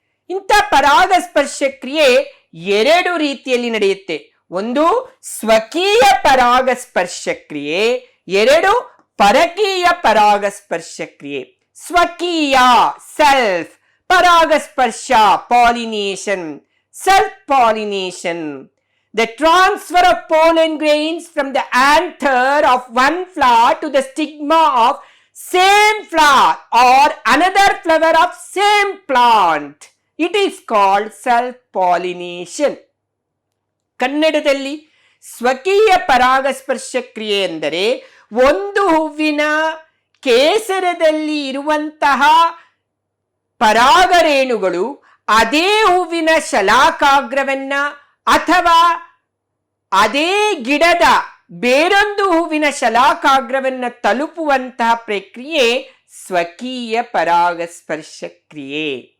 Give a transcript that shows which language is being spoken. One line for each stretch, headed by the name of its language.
Kannada: ಇಂಥ ಪರಾಗಸ್ಪರ್ಶ ಕ್ರಿಯೆ ಎರಡು ರೀತಿಯಲ್ಲಿ ನಡೆಯುತ್ತೆ. ಒಂದು ಸ್ವಕೀಯ ಪರಾಗಸ್ಪರ್ಶ ಕ್ರಿಯೆ, ಎರಡು ಪರಕೀಯ ಪರಾಗಸ್ಪರ್ಶ ಕ್ರಿಯೆ.
English: ಸ್ವಕೀಯ ಸೆಲ್ಫ್, ಪರಾಗಸ್ಪರ್ಶ pollination, self pollination. The transfer of pollen grains from the anther of one flower to the stigma of same flower or another flower of same plant. It is called self-pollination.
Kannada: ಕನ್ನಡದಲ್ಲಿ ಸ್ವಕೀಯ ಪರಾಗಸ್ಪರ್ಶ ಕ್ರಿಯೆ ಎಂದರೆ ಒಂದು ಹೂವಿನ ಕೇಸರದಲ್ಲಿ ಇರುವಂತಹ ಪರಾಗರೇಣುಗಳು ಅದೇ ಹೂವಿನ ಶಲಾಕಾಗ್ರವನ್ನ ಅಥವಾ ಅದೇ ಗಿಡದ ಬೇರೊಂದು ಹೂವಿನ ಶಲಾಕಾಗ್ರವನ್ನ ತಲುಪುವಂತಹ ಪ್ರಕ್ರಿಯೆ ಸ್ವಕೀಯ ಪರಾಗಸ್ಪರ್ಶ ಕ್ರಿಯೆ.